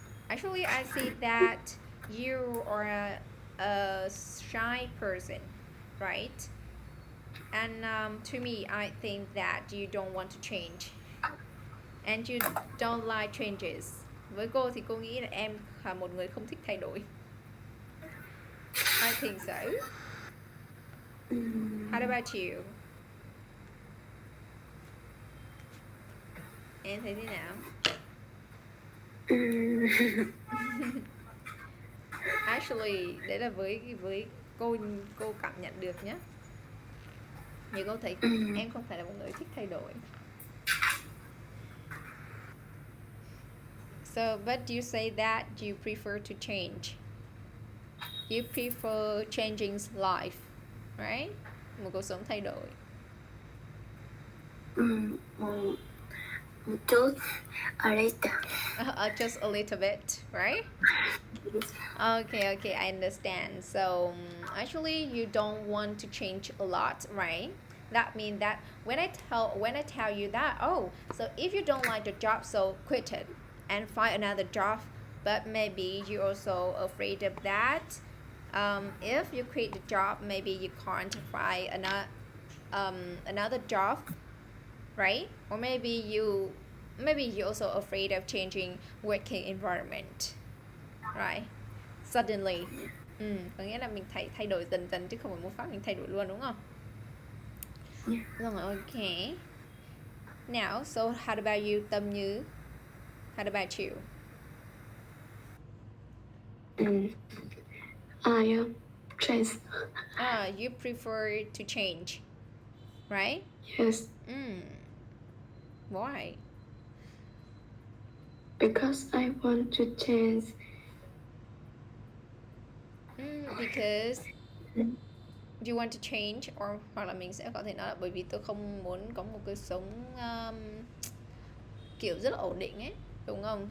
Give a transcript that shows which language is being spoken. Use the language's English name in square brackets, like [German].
[English] Actually, I see that you are a shy person, right? And to me, I think that you don't want to change and you don't like changes. [Vietnamese] Với cô thì cô nghĩ là em là một người không thích thay đổi. [English] I think so. How about you? [Vietnamese] Em thấy thế nào? Actually, đấy là với cô cảm nhận được nhé. Nhưng cô thấy em không phải là một người thích thay đổi. [English] So, but you say that you prefer to change. You prefer changing life, right? [Vietnamese] Một cuộc sống thay đổi. một chút. [English] A little. Just a little bit, right? Okay, I understand. So actually, you don't want to change a lot, right? That means that when I tell you that, oh, so if you don't like the job, so quit it and find another job. But maybe you're also afraid of that. If you quit the job, maybe you can't find another job, right? Or maybe you're also afraid of changing working environment, right? Suddenly. [Vietnamese] Có nghĩa là mình thay đổi dần dần chứ không phải một phát mình thay đổi luôn, đúng không? Rồi, okay. [English] Now, so how about you, Tâm Như? How about you? I change. You prefer to change, right? Yes, Why? because I want to change. Because you want to change, or [Vietnamese] hoặc là mình sẽ có thể nói là bởi vì tôi không muốn có một cuộc sống kiểu rất là ổn định ấy, đúng không?